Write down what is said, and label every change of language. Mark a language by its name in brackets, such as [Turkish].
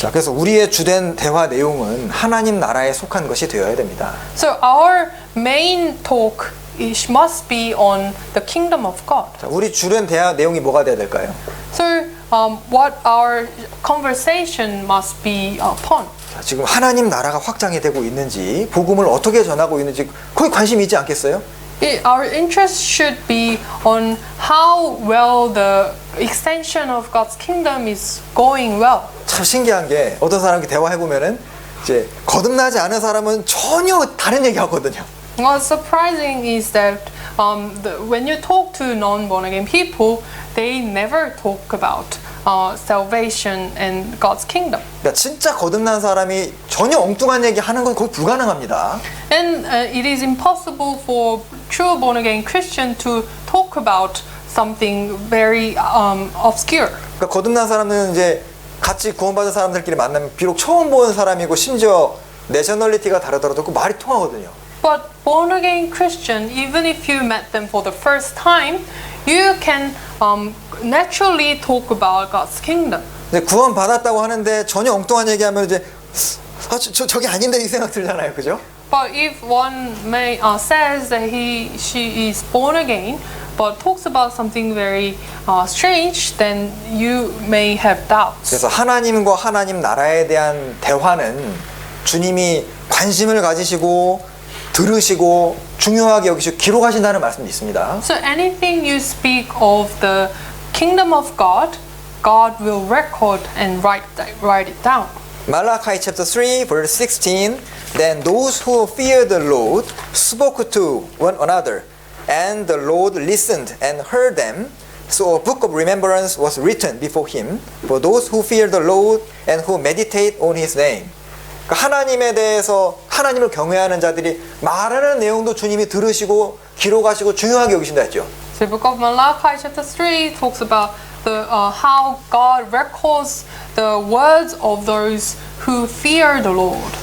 [Korean] 자, 그래서 우리의 주된 대화 내용은 하나님 나라에 속한 것이 되어야 됩니다. [English] So our main talk must be on the kingdom of God. [Korean] 자, 우리 주된 대화 내용이 뭐가 돼야 될까요? [English] So what our conversation must be upon. [Korean] 자, 지금 하나님 나라가 확장이 되고 있는지, 복음을 어떻게 전하고 있는지 거기 관심이 있지 않겠어요? [English] Our interest should be on how well the extension of God's kingdom is going well. [Korean] 참 신기한 게 어떤 사람과 대화해 보면은 이제 거듭나지 않은 사람은 전혀 다른 얘기 하거든요. [English] What's surprising is that when you talk to non-born again people, they never talk about salvation and God's kingdom. [Korean] 그러니까 진짜 거듭난 사람이 전혀 엉뚱한 얘기 하는 건 거의 불가능합니다. [English] And it is impossible for true born again Christian to talk about something very obscure. [Korean] 그러니까 거듭난 사람은 이제 같이 구원받은 사람들끼리 만나면 비록 처음 본 사람이고 심지어 내셔널리티가 다르더라도 그 말이 통하거든요. [English] But born again Christian, even if you met them for the first time, you can naturally talk about God's kingdom. [Korean] 근데 구원 받았다고 하는데 전혀 엉뚱한 얘기하면 이제 저게 아닌데 이 생각 들잖아요, 그죠? [English] But if one may says that she is born again, but talks about something very strange, then you may have doubts. [Korean] 그래서 하나님과 하나님 나라에 대한 대화는 주님이 관심을 가지시고 들으시고 중요하게 여기시고 기록하신다는 말씀이 있습니다. [English] So anything you speak of the kingdom of God, God will record and write it down. Malachi chapter 3 verse 16 Then those who feared the Lord spoke to one another and the Lord listened and heard them. So a book of remembrance was written before him for those who fear the Lord and who meditate on his name. [Korean] 그러니까 하나님에 대해서 하나님을 경외하는 자들이 말하는 내용도 주님이 들으시고 기록하시고 중요하게 여기신다 했죠. [English] So the book of Malachi chapter 3 talks about how God records the words of those who fear the Lord.